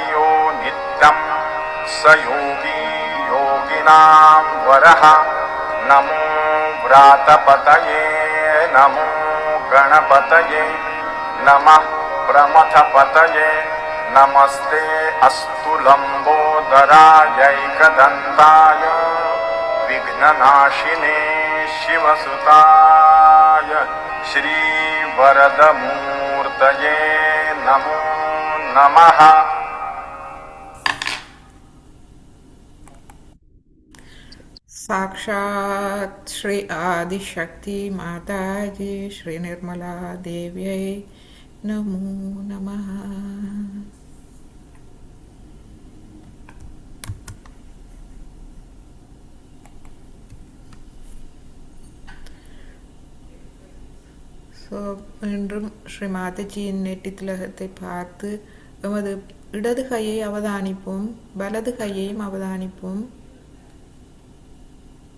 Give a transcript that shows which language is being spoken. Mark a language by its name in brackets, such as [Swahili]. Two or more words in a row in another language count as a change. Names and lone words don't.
[Sanskrit] यो नित्यं स योगी योगिनां वरः नमो व्रातपतये नमो गणपतये नमः प्रमथपतये नमस्ते अस्तु लम्बोदरायैकदन्ताय विघ्ननाशिने शिवसुताय श्रीवरदमूर्तये नमो नमः। साक्षात् श्री आदिशक्ति माताजी श्री निर्मला देव्यै नमो नमः। [Tamil] இன்றும் ஸ்ரீ மாதாஜியின் நெற்றி திலகத்தை பார்த்து எமது இடது கையை அவதானிப்போம், வலது கையையும் அவதானிப்போம்.